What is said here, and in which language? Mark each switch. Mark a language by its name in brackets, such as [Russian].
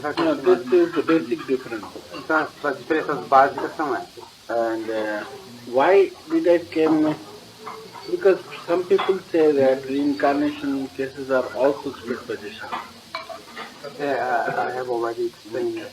[English] No, this is the basic difference. [Portuguese] Então, as diferenças básicas são essas. [English] And why did I came? Because some people say that reincarnation cases are also split position. I have already explained that.